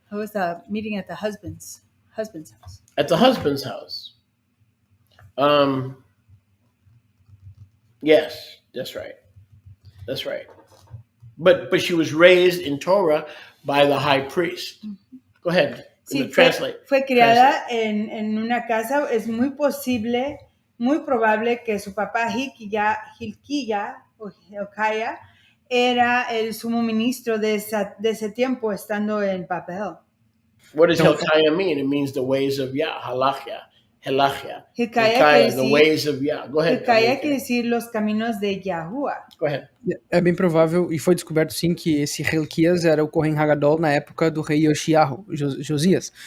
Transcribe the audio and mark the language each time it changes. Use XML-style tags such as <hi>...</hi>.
<en>It was a meeting at the husband's house. At the husband's house. Yes, that's right. That's right. But she was raised in Torah by the high priest. Go ahead.</en> <es>Sí,</es> <en>Translate.</en> <es>fue criada en una casa. Es muy posible, muy probable que su papá Hilkiah o Hilkiah era el sumo ministro de ese tiempo, estando en Babel.</es> <en>What does Hilkiah mean? It means the ways of Yah, halachia. Hilkiah, the ways of Yah. Go ahead.</en> <es>Hilkiah quiere decir los caminos de Yahuwah.</es> <en>Go ahead.</en> <pt>É bem provável, e foi descoberto sim, que esse Hilquias era o Kohen Hagadol na época do rei Yoshiyahu, Josias.</pt>